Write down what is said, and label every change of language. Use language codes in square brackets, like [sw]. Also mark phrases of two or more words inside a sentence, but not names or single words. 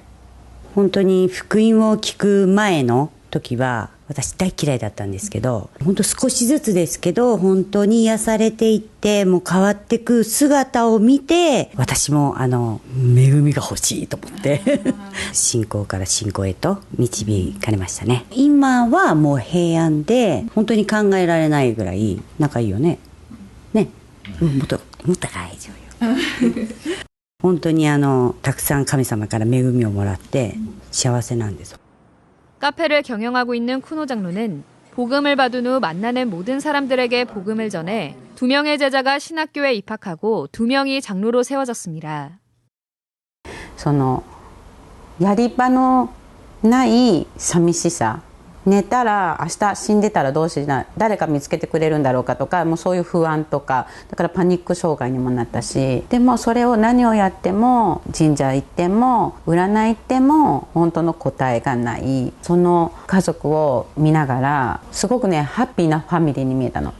[ja] 本当に福音を聞く前の時は私大嫌いだったんですけど、本当少しずつですけど本当に癒されていって、もう変わっていく姿を見て、私も恵みが欲しいと思って信仰から信仰へと導かれましたね。今はもう平安で本当に考えられないぐらい仲いいよね。ね、もっと大丈夫よ本当にたくさん神様から恵みをもらって幸せなんです。 [ko] 카페를 경영하고 있는 쿠노 장로는 복음을 받은 후 만나는 모든 사람들에게 복음을 전해 2명의 제자가 신학교에 입학하고 2명이 장로로 세워졌습니다. [ja] やり場のない寂しさ、寝たら明日死んでたらどうしな、誰か見つけてくれるんだろうかとか、もうそういう不安とか、だからパニック障害にもなったし、でもそれを何をやっても、神社行っても占い行っても本当の答えがない、その家族を見ながらすごくねハッピーなファミリーに見えたの。